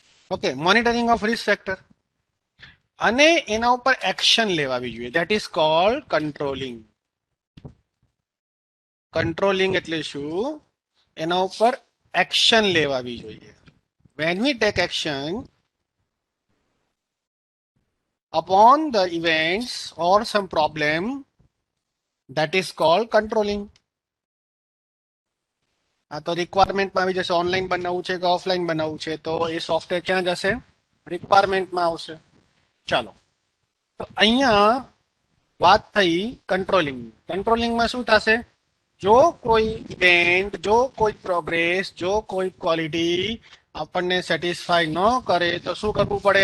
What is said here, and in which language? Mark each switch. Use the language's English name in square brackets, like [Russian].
[Gujarati] Okay. [English] monitoring of risk factor [Gujarati] અને એના ઉપર એક્શન લેવાવી જોઈએ. [English] That is called controlling. [Gujarati] Controlling એટલે શું? એના ઉપર એક્શન લેવાવી જોઈએ. [English] when we take action upon the events or some problem, that is called controlling. [Gujarati] આ તો રિક્વાયરમેન્ટમાં આવી જશે. ઓનલાઈન બનાવવું છે કે ઓફલાઈન બનાવવું છે, તો એ સોફ્ટવેર ક્યાં જશે? રિક્વાયરમેન્ટમાં આવશે. ચાલો, તો અહીંયા વાત થઈ કંટ્રોલિંગ. કંટ્રોલિંગમાં શું થશે? જો કોઈ ઇવેન્ટ, જો કોઈ પ્રોગ્રેસ, જો કોઈ ક્વોલિટી આપણને સેટિસ્ફાય ન કરે તો શું કરવું પડે?